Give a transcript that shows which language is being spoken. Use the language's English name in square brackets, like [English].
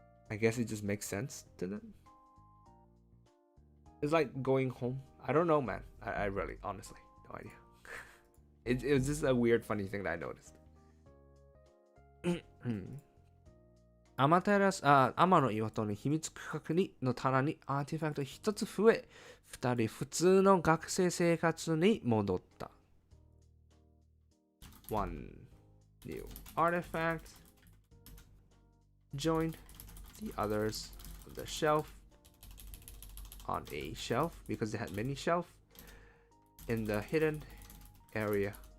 [English] I guess it just makes sense to them. It's like going home. I don't know, man. I really, honestly, no idea. It was just a weird, funny thing that I noticed. [Japanese] 天の岩戸の秘密区画にの棚にアーティファクト一つ増え、二人普通の学生生活に戻った。 [English] One new artifact joined the others on the shelf, on a shelf, because they had many shelves in the hidden area.